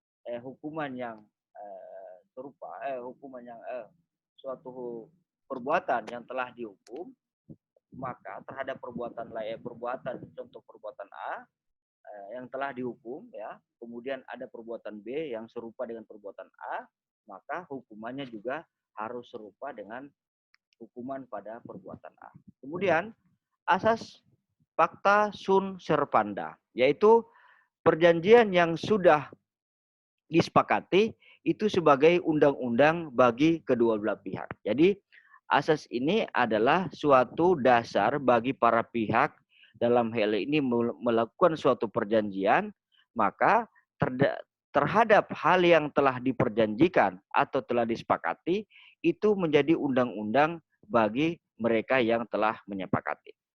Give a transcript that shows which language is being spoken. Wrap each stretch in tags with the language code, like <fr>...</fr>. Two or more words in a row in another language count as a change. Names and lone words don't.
<id>suatu perbuatan yang telah dihukum, maka terhadap perbuatan contoh perbuatan A yang telah dihukum ya, kemudian ada perbuatan B yang serupa dengan perbuatan A, maka hukumannya juga harus serupa dengan hukuman pada perbuatan A. Kemudian asas</id> <la>pacta sunt servanda,</la> <id>yaitu perjanjian yang sudah disepakati itu sebagai undang-undang bagi kedua belah pihak. Jadi asas ini adalah suatu dasar bagi para pihak dalam hal ini melakukan suatu perjanjian, maka terhadap hal yang telah diperjanjikan atau telah disepakati itu menjadi undang-undang bagi mereka yang telah menyepakati.</id>